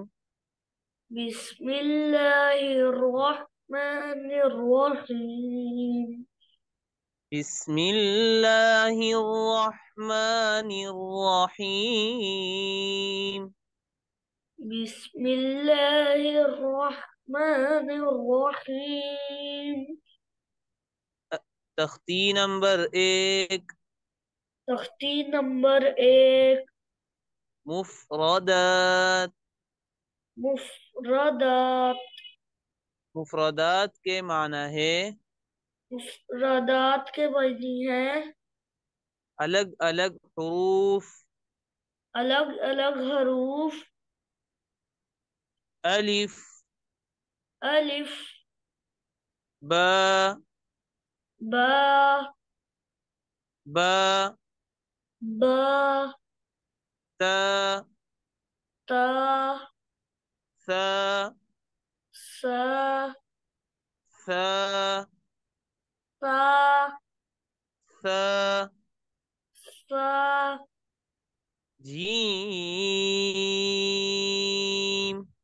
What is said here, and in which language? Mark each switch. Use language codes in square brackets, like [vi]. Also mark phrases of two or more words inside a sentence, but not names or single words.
[ar] بسم الله الرحمن الرحيم. بسم اللہ الرحمن الرحیم. بسم الله الرحمن الرحيم. [ur] تختی نمبر 1. تختی نمبر 1. مفردات. مفردات. مفردات کے معنی ہے مفردات کے معنی ہے الگ الگ حروف. الگ الگ حروف. الف. الف. با. با. با. با. تا. تا. ثا. سا. ثا. تا. ثا. سا. جیم.